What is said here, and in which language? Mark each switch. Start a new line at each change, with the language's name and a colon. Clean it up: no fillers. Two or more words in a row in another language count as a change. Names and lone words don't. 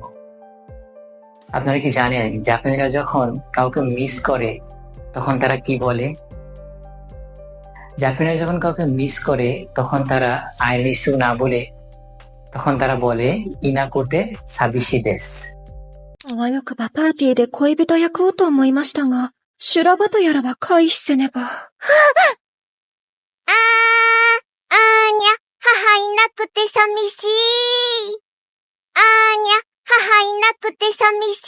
Bangla: আপনারা কি জানেন জাপানিরা যখন কাউকে মিস করে তখন তারা কি বলে? জাপানিরা যখন কাউকে মিস করে তখন তারা
English: I miss you
Bangla: না বলে তখন তারা বলে
Japanese: いなくて 寂しい です. あわよくばパーティーで恋人役をと思いましたが、修羅場とやらは回避せねば。あーにゃ、母いなくて寂しい。あーにゃ、母いなくて寂しい。